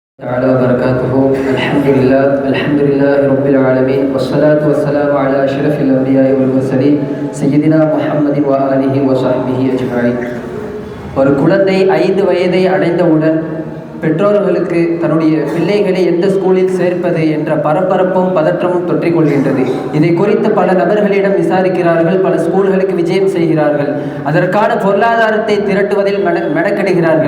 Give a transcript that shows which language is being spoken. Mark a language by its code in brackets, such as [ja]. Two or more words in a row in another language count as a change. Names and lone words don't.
[ar] تعالى وبركاته. الحمد لله رب العالمين والصلاة والسلام على أشرف الأنبياء والمرسلين سيدنا محمد وآله وصحبه أجمعين. [ta] ஒரு குழந்தை 5 வயதை அடைந்தவுடன் பெற்றோர்களுக்கு தன்னுடைய பிள்ளைகளை எந்த ஸ்கூலில் சேர்ப்பது என்ற பரபரப்பும் பதற்றமும் தொற்றிக் கொள்கின்றது. இதை குறித்து பல நபர்களிடம் விசாரிக்கிறார்கள், பல ஸ்கூல்களுக்கு விஜயம் செய்கிறார்கள், அதற்கான பொருளாதாரத்தை திரட்டுவதில் மெனக்கெடுகிறார்கள்.